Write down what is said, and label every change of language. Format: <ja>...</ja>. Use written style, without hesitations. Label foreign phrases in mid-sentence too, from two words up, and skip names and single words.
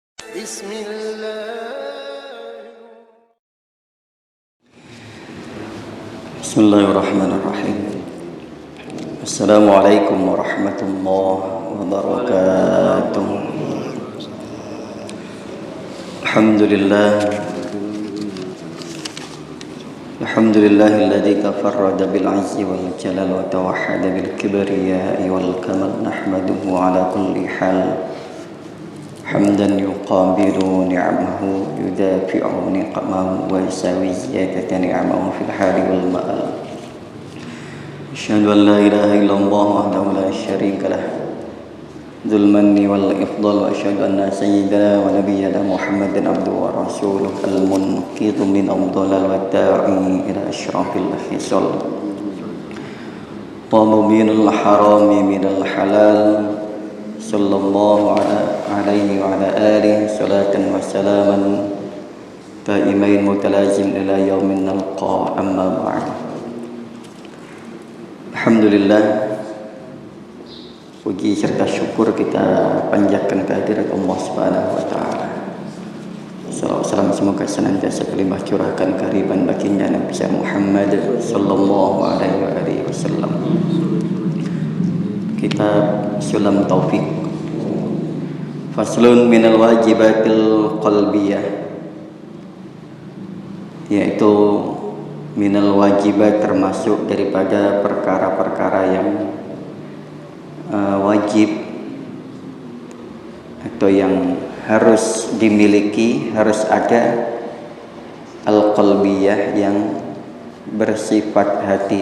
<ar>Bismillahirrahmanirrahim. السلام عليكم ورحمة الله وبركاته. الحمد لله الذي تفرد بالعز والجلال وتوحد بالكبرياء والكمال نحمده على كل حال حمدا يقابل نعمه يدافع نقمه ويساوي زيادة نعمه في الحال والمآل. أشهد أن لا إله إلا الله وحده لا شريك له ذو المن والإفضال, وأشهد أن سيدنا ونبينا محمدا عبده ورسوله المنقذ من الضلال والداعي إلى أشرف الخصال تبيين الحرام من الحلال. صلى الله عليه وعلى آله صلاة وسلاما دائمين متلازم إلى يوم نلقى أما بعد. Alhamdulillah,</ar> <id>puji serta syukur kita panjatkan kehadirat Allah</id> <ar>سبحانه وتعالى.</ar> <id>Salam semoga senantiasa berlimpah curahkan kehadiran baginda Nabi Muhammad</id> <ar>صلى الله عليه وسلم.</ar> <id>Kitab Sulam Taufik,</id> <ar>فصل من الواجبات القلبية,</ar> <id>yaitu</id> <ar>من الواجبات,</ar> <id>termasuk daripada perkara-perkara yang wajib atau yang harus dimiliki, harus ada, al-qalbiyah, yang bersifat hati.</id>